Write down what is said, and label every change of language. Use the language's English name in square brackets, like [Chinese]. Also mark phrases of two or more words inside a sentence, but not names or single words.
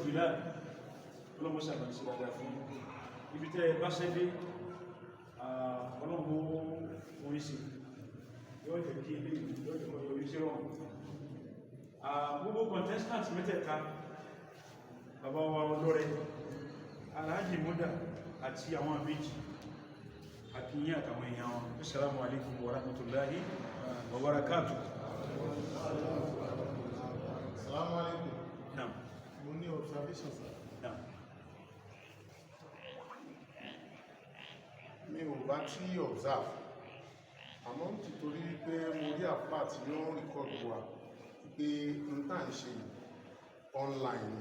[Yoruba] Bilal ọlọ́wọ́ sàbẹ̀ sí dáadáa fún ibi tẹ́ bá ṣẹ́dé ọlọ́wọ́ oríṣi contestant mẹ́tẹ̀ẹ̀ta bàbá wa olórin Alhaji Muda àti àwọn àbíjì àkíyí àtàwọn èèyàn wọn. [Arabic] السلام عليكم ورحمة الله وبركاته. السلام عليكم. Naam. [Yoruba] Mo ní [English] observation sir. [Yoruba] Naam. Mi ò bá tí observe àmọ́ nítorí pé mo rí àpá tí ó ń record wa pé n tá ń ṣe online ni.